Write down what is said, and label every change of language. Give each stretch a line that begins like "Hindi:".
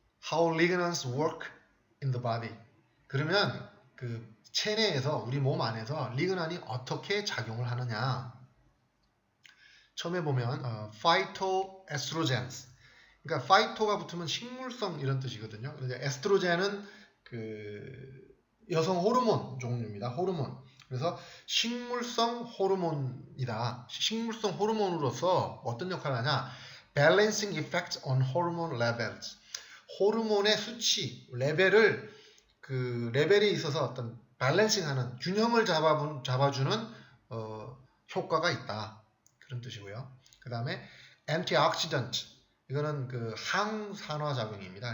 English: How lignans work in the body.
Korean: 그러면 그 체내에서 우리 몸 안에서 리그난이 어떻게 작용을 하느냐. 처음에 보면 phytoestrogens. 그러니까 phyto가 붙으면 식물성 이런 뜻이거든요. 그런데 에스트로겐은 그 여성 호르몬 종류입니다. 호르몬. 그래서 식물성 호르몬이다. 식물성 호르몬으로서 어떤 역할을 하냐?
English: Balancing effects on hormone levels.
Korean: 호르몬의 수치, 레벨을 그 레벨에 있어서 어떤 밸런싱하는 균형을 잡아주는 효과가 있다. 그런 뜻이고요. 그 다음에 antioxidant 이거는 그 항산화 작용입니다.